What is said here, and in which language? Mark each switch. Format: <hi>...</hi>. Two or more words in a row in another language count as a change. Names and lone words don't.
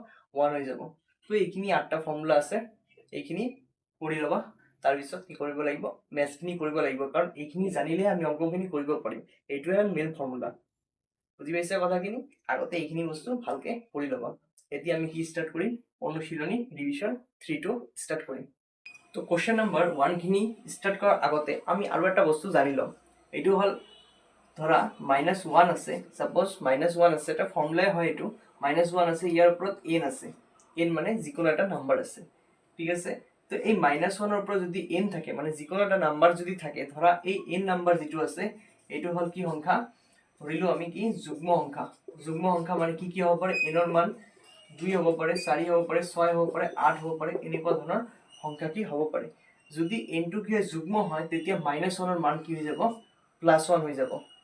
<as>1 হৈ যাব তো এইখিনি 8টা ফৰ্মুলা আছে এইখিনি কৰি লবা তাৰ পিছত কি কৰিব লাগিব মেথছখিনি কৰিব লাগিব কাৰণ এইখিনি জানিলে আমি অংকখিনি কৰিব পাৰিম এইটোৱে</as> <en>main formula</en> <as>বুজি পাইছা কথাখিনি আগতে এইখিনি বস্তু ভালকে কৰি লবা এতিয়া আমি কি স্টার্ট করি অনুশীলনী রিভিশন 3 টো স্টার্ট করি তো</as> <en>question number</en> <as>1 খিনি স্টার্ট করার আগতে আমি আৰু এটা বস্তু জানি লম এইটো হল ধৰা -1 আছে সাপোজ -1 আছে এটা ফর্মুলাই হয় এটো -1 আছে ইয়াৰ ওপৰত n আছে n মানে যিকোনো এটা নাম্বার আছে ঠিক আছে তো এই -1 ৰ ওপৰত যদি n থাকে মানে যিকোনো এটা নাম্বার যদি থাকে ধৰা এই n নাম্বার যেটো আছে এইটো হল কি সংখ্যা ধৰিলো আমি কি যুগ্ম সংখ্যা মানে কি কি হ'ব পাৰে n ৰ মান 2 হ'ব পাৰে 4 হ'ব পাৰে 6 হ'ব পাৰে 8 হ'ব পাৰে এনেকুৱা ধৰণৰ সংখ্যা কি হ'ব পাৰে যদি n টো কি যুগ্ম হয় তেতিয়া -1 ৰ মান কি হৈ যাব +1 হৈ যাব</as>